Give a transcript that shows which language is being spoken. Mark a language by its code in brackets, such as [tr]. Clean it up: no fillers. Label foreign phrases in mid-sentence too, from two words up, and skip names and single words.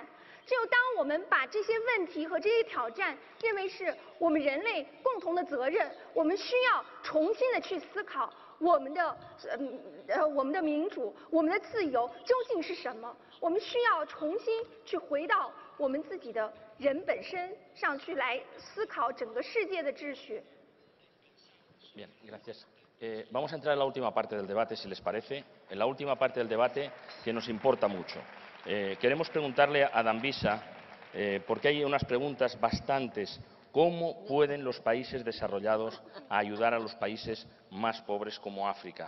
[zh] 只有当我们把这些问题和这些挑战认为是我们人类共同的责任，我们需要重新的去思考我们的民主、我们的自由究竟是什么？我们需要重新去回到我们自己的人本身上去来思考整个世界的秩序。 [es] Bien, gracias. Vamos a entrar en la última parte del debate, si les parece. En la última parte del debate que nos importa mucho. Queremos preguntarle a Dambisa, porque hay unas preguntas bastantes. ¿Cómo pueden los países desarrollados ayudar a los países más pobres como África?